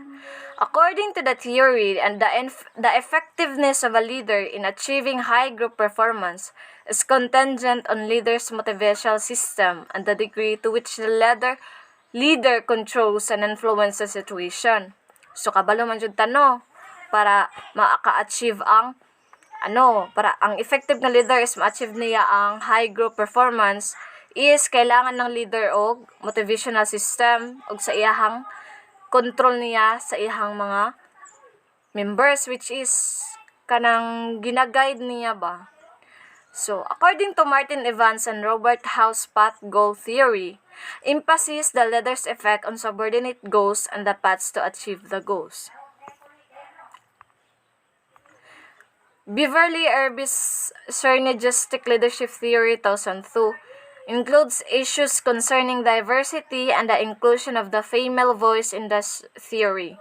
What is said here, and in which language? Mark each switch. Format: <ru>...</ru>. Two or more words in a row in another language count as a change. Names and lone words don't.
<en>According to the theory, and the effectiveness of a leader in achieving high group performance is contingent on leader's motivational system and the degree to which the leader controls and influences the situation.</en> <ceb>So kabalo man jud tano para maka-achieve ang para ang effective na leader is ma-achieve niya ang</ceb> <en>high group performance</en> <ceb>is kailangan ng leader og</ceb> <en>motivational system</en> <ceb>og sa iyahang control niya sa iyahang mga members,</ceb> <en>which is</en> <ceb>kanang gina-guide niya ba.</ceb> <en>So, according to Martin Evans and Robert Howe's path goal theory, emphasis the leader's effect on subordinate goals and the paths to achieve the goals. Beverly Irby's Synergistic Leadership Theory 2002 includes issues concerning diversity and the inclusion of the female voice in this theory.</en>